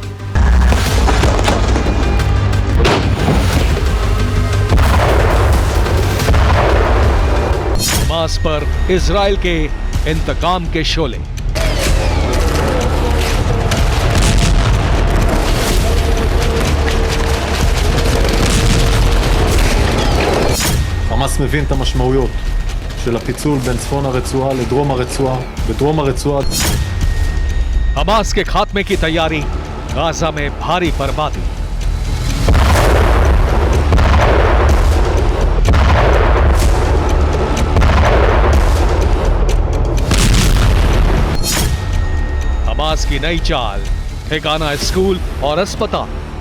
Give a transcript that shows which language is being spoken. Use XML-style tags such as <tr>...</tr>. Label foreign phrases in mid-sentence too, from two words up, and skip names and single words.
<hi>हमास पर इजराइल के इंतकाम के शोले।</hi> <he>חמאס מבין את המשמעויות של הפיצול בין צפון הרצועה לדרום הרצועה, בדרום הרצועה.</he> <hi>हमास के खात्मे की तैयारी, गाजा में भारी बर्बादी। हमास की नई चाल, ठिकाना स्कूल और अस्पताल।</hi>